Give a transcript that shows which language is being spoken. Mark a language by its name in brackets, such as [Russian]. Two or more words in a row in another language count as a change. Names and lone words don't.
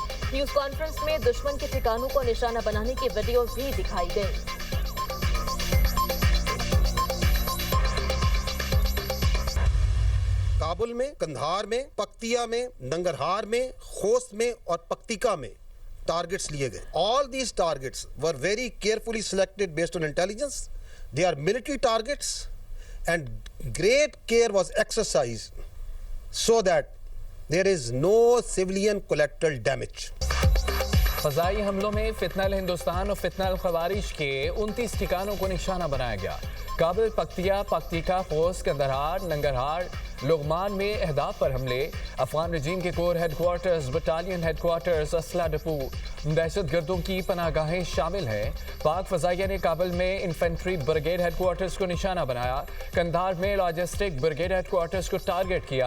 [English] news conference [Urdu] میں دشمن کے ٹھکانوں کو نشانہ بنانے کی ویڈیوز بھی دکھائی گئی۔ کابل میں، کندھار میں، پکتیا میں، ننگرہار میں، خوست میں اور پکتیکا میں ٹارگٹس لیے گئے۔ [English] All these targets were very carefully selected based on intelligence. They are military targets and great care was exercised so that there is no civilian collateral damage. [Urdu] فضائی حملوں میں فتنہ الہندوستان اور فتنہ الخوارج کے 29 ٹھکانوں کو نشانہ بنایا گیا۔ کابل، پکتیا، پکتیکا، خوست، کندھار، ننگرہار، لغمان میں اہداف پر حملے۔ افغان رجیم کے [English] corps headquarters, battalion headquarters, [Urdu] اسلحہ ڈپو، دہشت گردوں کی پناہ گاہیں شامل ہیں۔ پاک فضائیہ نے کابل میں [English] infantry brigade headquarters [Urdu] کو نشانہ بنایا۔ کندھار میں [English] logistic brigade headquarters [Urdu] کو ٹارگٹ کیا۔